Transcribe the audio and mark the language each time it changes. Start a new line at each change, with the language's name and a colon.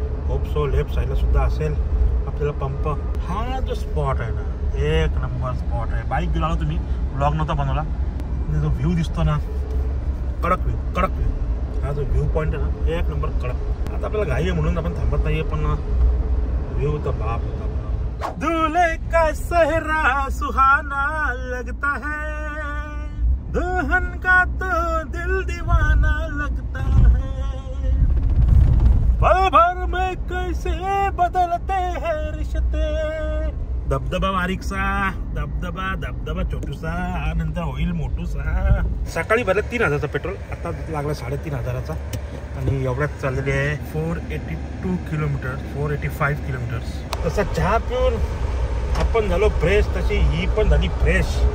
Marathi: Hope so left साईडला सुद्धा असेल आपल्याला पंप. हा जो स्पॉट आहे ना, 1 नंबर स्पॉट आहे. बाईक घेऊन आलो, तुम्ही ब्लॉग नव्हता बनवला. जो व्ह्यू दिसतो ना, कडक व्ह्यू. हा जो व्ह्यू पॉईंट आहे ना, 1 नंबर कडक. आता आपल्याला घाई आहे म्हणून आपण थांबत नाहीये, पण व्ह्यू तर बाप होता.
Hindi: दूल्हे का सेहरा सुहाना लगता है, दुल्हन का तो दिल दीवाना लगता है, पल भर में कैसे बदलते हैं रिश्ते.
Marathi: धबधबा बारीकसा, धबधबा छोटूसा, नंतर होईल मोठूसा. सकाळी भरलं 3000चं पेट्रोल, आता लागला 3500चा आणि एवढ्यात चाललेली आहे 482 किलोमीटर, 485 किलोमीटर्स. तसा चहा पिऊन आपण झालो फ्रेश, तशी ही पण झाली फ्रेश.